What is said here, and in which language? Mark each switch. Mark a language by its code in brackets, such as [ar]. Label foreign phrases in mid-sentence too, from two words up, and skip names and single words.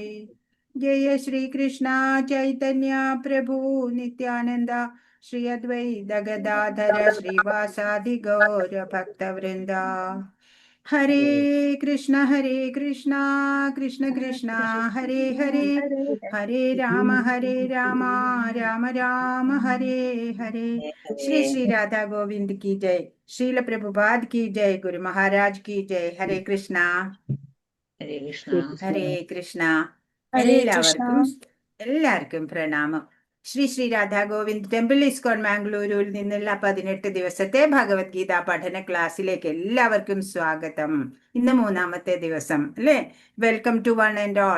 [sa] ജയ ശ്രീകൃഷ്ണ ചൈതന്യ പ്രഭു നിത്യാനന്ദ ശ്രീ അദ്വൈത ഗദാധര ശ്രീവാസാദി ഗൗര ഭക്തവൃന്ദ. ഹരേ കൃഷ്ണ കൃഷ്ണ കൃഷ്ണ ഹരേ ഹരേ ഹരേ രാമ രാമ രാമ ഹരേ ഹരേ. [hi] ശ്രീ ശ്രീ രാധാ ഗോവിന്ദ് की जय. श्रील प्रभुपाद की जय. गुरु महाराज की जय. [sa] हरे कृष्ण ഹരേ കൃഷ്ണ. ഹരേ കൃഷ്ണ. ഹരേ കൃഷ്ണ. [ml] എല്ലാവർക്കും പ്രണാമം. ശ്രീ ശ്രീ രാധാ ഗോവിന്ദ് ടെമ്പിൾ ഇസ്കോൺ മാംഗ്ലൂരിൽ നിന്നുള്ള 18 ദിവസത്തെ ഭഗവത്ഗീത പഠന ക്ലാസ്സിലേക്ക് എല്ലാവർക്കും സ്വാഗതം. ഇന്ന് 3-ാമത്തെ ദിവസം അല്ലേ. [en] welcome to one and all.